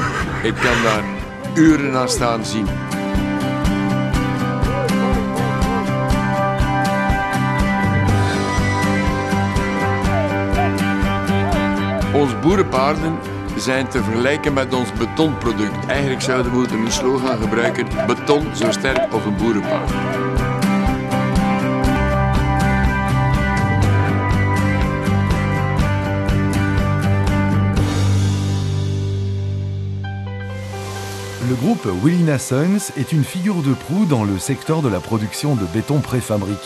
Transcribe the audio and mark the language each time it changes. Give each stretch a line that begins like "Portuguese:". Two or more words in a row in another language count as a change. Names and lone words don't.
Dutch: Ik kan daar uren aan staan zien. Onze boerenpaarden zijn te vergelijken met ons betonproduct. Eigenlijk zouden we moeten een slogan gebruiken: beton zo sterk als een boerenpaard.
French: Le groupe Willy-Nassens est une figure de proue dans le secteur de la production de béton préfabriqué.